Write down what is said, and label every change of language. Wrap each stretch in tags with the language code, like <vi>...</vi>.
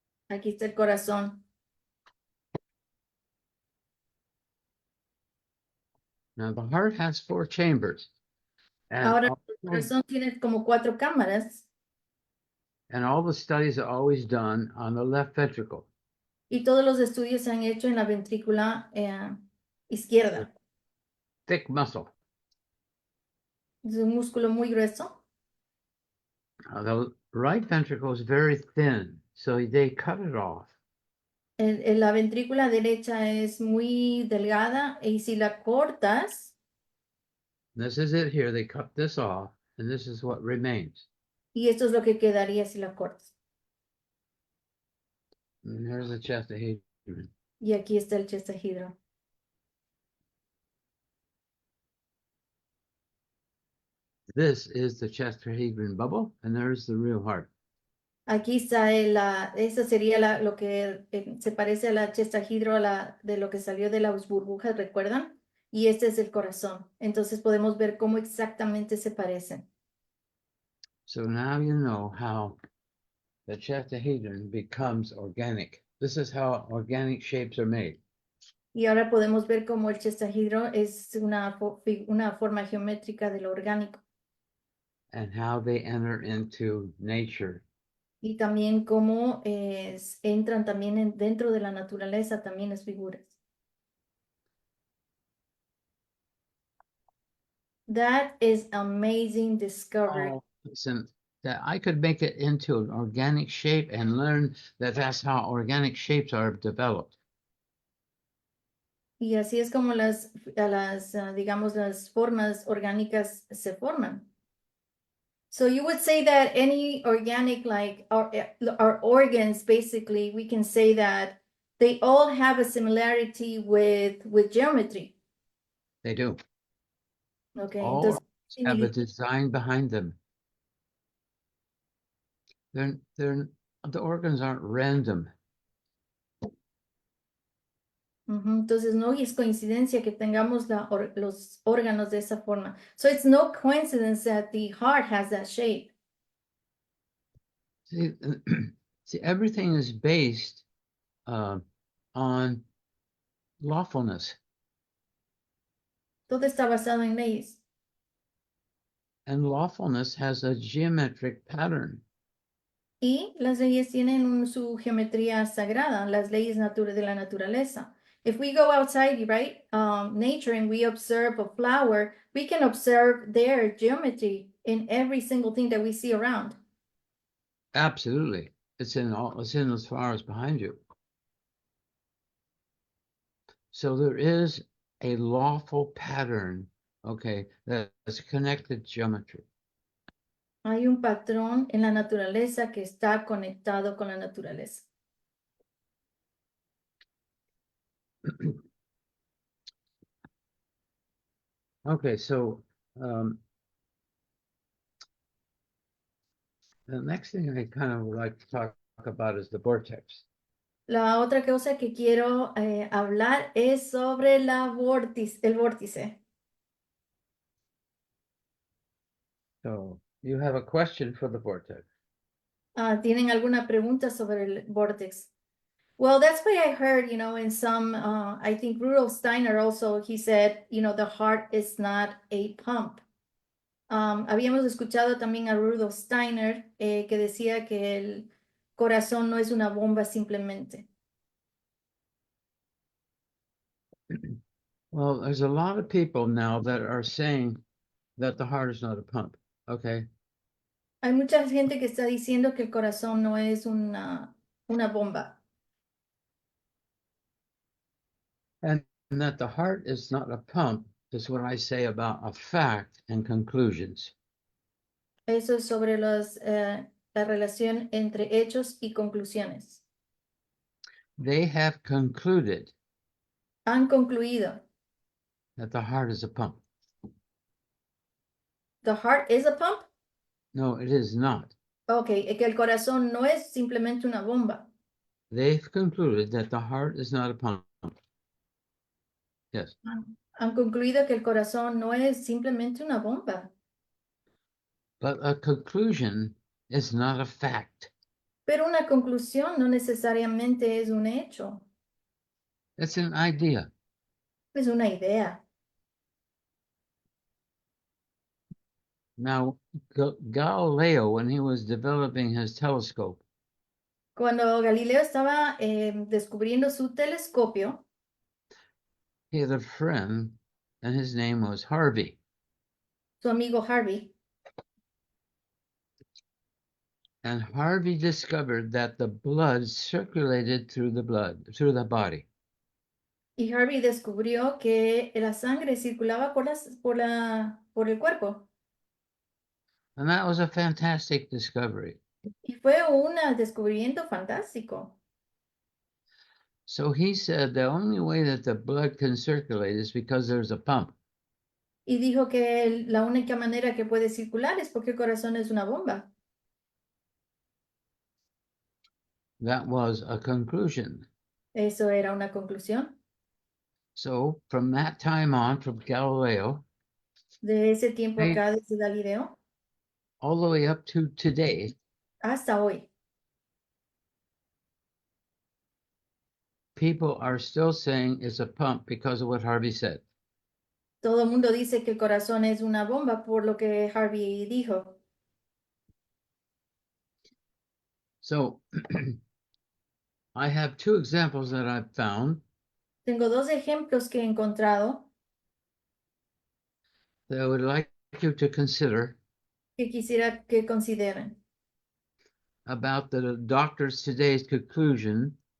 <es>Aquí está el corazón.</es> <en>Now the heart has 4 chambers. And</en> <es>Ahora,</es> <en>all,</en> <es>el corazón tiene como 4 cámaras</es> <en>and all the studies are always done on the left ventricle.</en> <es>y todos los estudios se han hecho en la ventrícula izquierda.</es> <en>Thick muscle.</en> <es>Es un músculo muy grueso.</es> <en>The right ventricle is very thin, so they cut it off.</en> <es>La ventrícula derecha es muy delgada y si la cortas,</es> <en>This is it here. They cut this off, and this is what remains.</en> <es>y esto es lo que quedaría si la cortas.</es> <en>And here's the chest of Hadrian.</en> <es>Y aquí está el chestahedron.</es> <en>This is the Chesterhedron bubble, and there's the real heart.</en> <es>Aquí está esa sería lo que se parece a la chestahedro, de lo que salió de las burbujas, ¿recuerdan? Y este es el corazón. Entonces podemos ver cómo exactamente se parecen.</es> <en>So now you know how the Chesterhedron becomes organic. This is how organic shapes are made.</en> <es>Y ahora podemos ver cómo el chestahedro es una forma geométrica de lo orgánico.</es> <en>And how they enter into nature.</en> <es>Y también cómo entran también dentro de la naturaleza, también las figuras.</es> <en>That is amazing discovery. Oh, listen, that I could make it into an organic shape and learn that that's how organic shapes are developed.</en> <es>Y así es como digamos, las formas orgánicas se forman.</es> <en>So you would say that any organic, like our organs, basically, we can say that they all have a similarity with geometry. They do. Okay, All</en> <es>entonces,</es> <en>have a design behind them. The organs aren't random.</en> <es>entonces no es coincidencia que tengamos los órganos de esa forma.</es> <en>So it's no coincidence that the heart has that shape. See, see, everything is based on lawfulness.</en> <es>Todo está basado en leyes.</es> <en>And lawfulness has a geometric pattern.</en> <es>Y las leyes tienen su geometría sagrada, las leyes de la naturaleza.</es> <en>If we go outside, right, nature, and we observe a flower, we can observe their geometry in every single thing that we see around. Absolutely. It's in those flowers behind you. So there is a lawful pattern, okay, that's connected geometry.</en> <es>Hay un patrón en la naturaleza que está conectado con la naturaleza.</es> <en>Okay, so the next thing I kind of would like to talk about is the vortex.</en> <es>La otra cosa que quiero hablar es sobre el vórtice.</es> <en>So you have a question for the vortex.</en> <es>¿Tienen alguna pregunta sobre el vortex?</es> <en>Well, that's what I heard, in some, I think Rudolf Steiner also, he said, the heart is not a pump.</en> <es>Habíamos escuchado también a Rudolf Steiner que decía que el corazón no es una bomba simplemente.</es> <en>Well, there's a lot of people now that are saying that the heart is not a pump, okay?</en> <es>Hay mucha gente que está diciendo que el corazón no es una bomba.</es> <en>And that the heart is not a pump is what I say about a fact and conclusions.</en> <es>Eso es sobre la relación entre hechos y conclusiones.</es> <en>They have concluded</en> <es>Han concluido</es> <en>that the heart is a pump. The heart is a pump. No, it is not.</en> <es>Ok, es que el corazón no es simplemente una bomba.</es> <en>They've concluded that the heart is not a pump. Yes.</en> <es>Han concluido que el corazón no es simplemente una bomba.</es> <en>But a conclusion is not a fact.</en> <es>Pero una conclusión no necesariamente es un hecho,</es> <en>It's an idea.</en> <es>es una idea.</es> <en>Now, Galileo, when he was developing his telescope,</en> <es>Cuando Galileo estaba descubriendo su telescopio,</es> <en>he had a friend, and his name was Harvey.</en> <es>su amigo Harvey,</es> <en>And Harvey discovered that the blood circulated through the body.</en> <es>y Harvey descubrió que la sangre circulaba por el cuerpo.</es> <en>And that was a fantastic discovery.</en> <es>Y fue un descubrimiento fantástico.</es> <en>So he said the only way that the blood can circulate is because there's a pump.</en> <es>Y dijo que la única manera que puede circular es porque el corazón es una bomba.</es> <en>That was a conclusion.</en> <es>Eso era una conclusión.</es> <en>So from that time on, from Galileo,</en> <es>De ese tiempo</es> <en>right,</en> <es>acá, desde Galileo,</es> <en>all the way up to today,</en> <es>hasta hoy,</es> <en>people are still saying it's a pump because of what Harvey said.</en> <es>todo el mundo dice que el corazón es una bomba por lo que Harvey dijo.</es> <en>So I have two examples that I've found</en> <es>Tengo dos ejemplos que he encontrado</es> <en>that I would like you to consider</en> <es>que quisiera que consideren</es> <en>about the doctors today's conclusion</en>